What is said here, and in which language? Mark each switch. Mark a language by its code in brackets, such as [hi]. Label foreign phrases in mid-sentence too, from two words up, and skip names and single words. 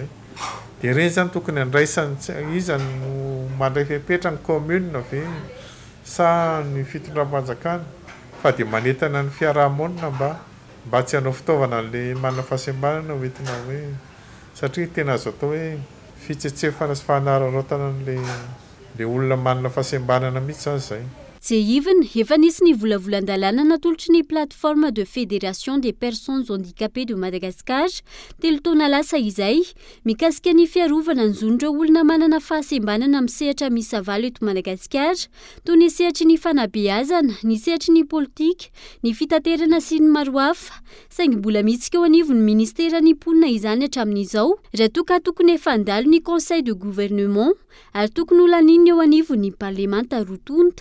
[mg] Dia ireny zany tokony andraisany izany mandray fepetra ny commune ve sa ny fitondram-panjakana fa dia manentana ny fiarahamonina mba tsy hanao fitaovana le manana fahasembanana hoentina hoe satria tena azo atao hoe fitsetsefana sy fahanararotana le olona manana fahasembanana mihitsy zany zay. Even efa nisy ny volavolan-dalàna natolotry ny plateforme de fédération des personnes handicapées de Madagascar telo taona lasa izay mikasika ny fiarovana ny zon'ireo olona manana fahasembanana amin'ny sehatra misy avalo eto Madagasikara toy ny sehatry ny fanabeazana, ny sehatry ny politika, ny fitaterana sy ny maro hafa. Saingy mbola mihitsika eo anivon'ny ministerany mponina izany hatramin'izao raha toa ka tokony efa handalo ny [fr] conseil de gouvernement [mg] ary tokony ho laniny eo anivon'ny parlemanta rotonta.